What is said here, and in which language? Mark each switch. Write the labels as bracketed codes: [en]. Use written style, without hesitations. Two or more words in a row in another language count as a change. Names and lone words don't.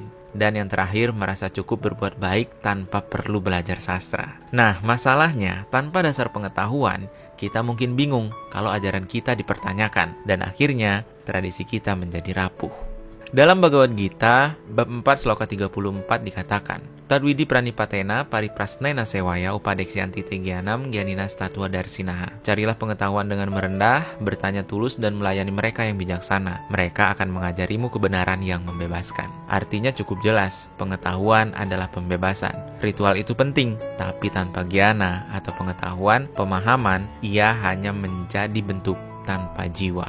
[id] Dan yang terakhir, merasa cukup berbuat baik tanpa perlu belajar sastra. Nah, masalahnya, tanpa dasar pengetahuan, kita mungkin bingung kalau ajaran kita dipertanyakan. Dan akhirnya, tradisi kita menjadi rapuh. Dalam Bhagavad Gita, bab 4 sloka 34 dikatakan, [sa] Tadwidi pranipatena pariprasnena sewaya upadeksyanti tegyanam gyanina statua darsinaha. [id] Carilah pengetahuan dengan merendah, bertanya tulus dan melayani mereka yang bijaksana. Mereka akan mengajarimu kebenaran yang membebaskan. Artinya cukup jelas, pengetahuan adalah pembebasan. Ritual itu penting, tapi tanpa gyana atau pengetahuan, pemahaman, ia hanya menjadi bentuk tanpa jiwa.